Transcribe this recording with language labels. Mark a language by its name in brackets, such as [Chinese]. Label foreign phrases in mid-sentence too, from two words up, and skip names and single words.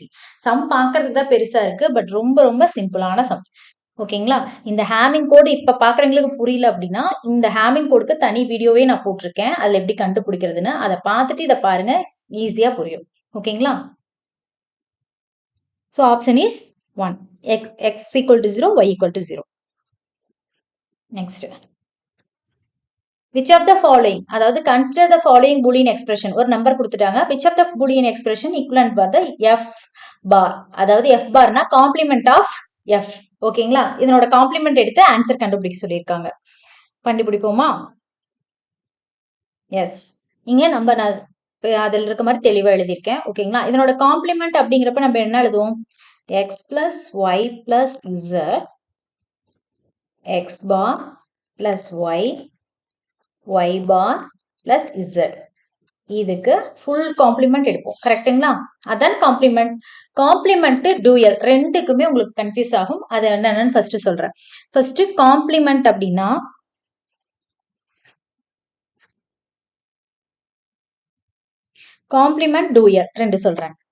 [Tamil] சம் பார்க்கறதுக்கு தான் பெருசா இருக்கு, பட் ரொம்ப ரொம்ப சிம்பிளான சம். ஓகேங்களா? இந்த [English] Hamming code [Tamil] இப்ப பாக்குறவங்களுக்கு புரியல அப்படின்னா, இந்த ஹேமிங் கோடுக்கு தனி வீடியோவே நான் போட்டிருக்கேன். அதுல எப்படி கண்டுபிடிக்கிறதுன்னு அதை பார்த்துட்டு இதை பாருங்க, ஈஸியா புரியும். [English] ஓகேங்களா? so option is 1. x equal to 0, y equal to 0. நெக்ஸ்ட், which of the following, அதாவது consider the following boolean expression. [Tamil] ஒரு நம்பர் கொடுத்துட்டாங்க. [English] which of the boolean expression equivalent for the f bar, [Tamil] அதாவது f barனா [English] complement of f. [Tamil] ஓகேங்களா? இதனோட காம்ப்ளிமெண்ட் எடுத்து ஆன்சர் கண்டுபிடிக்க சொல்லியிருக்காங்க. கண்டுபிடிப்போமா? எஸ். இங்க நம்ம அதில் இருக்க மாதிரி தெளிவா எழுதியிருக்கேன். ஓகேங்களா? இதனோட காம்ப்ளிமெண்ட் அப்படிங்கிறப்ப நம்ம என்ன எழுதுவோம், [English] x plus y plus z, x bar plus y, y bar plus z. [Tamil] இதுக்கு [English] full complement [Tamil] எடுப்போம். கரெக்ட்டுங்களா? அதான் காம்ப்ளிமெண்ட். [English] complement dual [Tamil] ரெண்டுக்குமே உங்களுக்கு கன்ஃபியூஸ் ஆகும். அது என்னன்னு ஃபர்ஸ்ட் சொல்றேன். [English] first complement [Tamil] அப்படின்னா, [English] complement dual [Tamil] ரெண்டு சொல்றேன்.